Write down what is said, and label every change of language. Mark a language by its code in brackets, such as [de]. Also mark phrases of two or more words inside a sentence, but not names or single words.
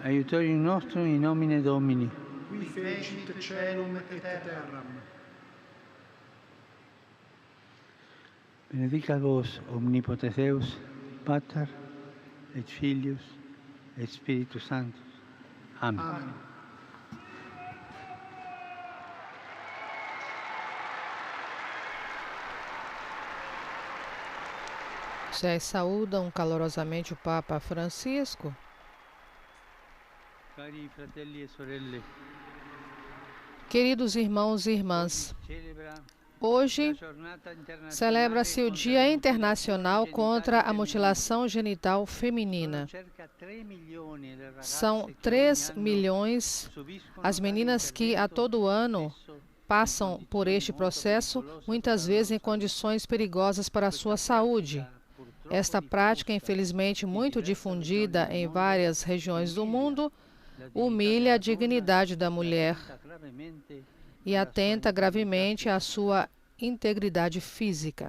[la] Aiutorium nostrum in nomine Domini. Qui fecit caelum et terram. Benedicat vos omnipotens Deus, Pater et Filius et Spiritus Sanctus. Amen. Amen. [pt] Vocês saúdam calorosamente o Papa Francisco. [it] Cari fratelli e sorelle, [pt] Queridos irmãos e irmãs, [it] celebra [pt] hoje [it] la giornata internazionale [pt] celebra-se o [it] contro [pt] Dia [it] la [pt] Internacional [it] mutilazione [pt] contra a [it] genitale [pt] mutilação genital [it] femminile. [pt] feminina. [it] Sono circa 3 milioni le ragazze [pt] São [it] che [pt] 3 [it] ogni anno [pt] milhões [it] subiscono [pt] as meninas que a todo ano passam por este processo, muitas vezes em condições perigosas para a sua saúde. Esta prática, infelizmente muito difundida em várias regiões do mundo, humilha a dignidade da mulher e atenta gravemente à sua integridade física.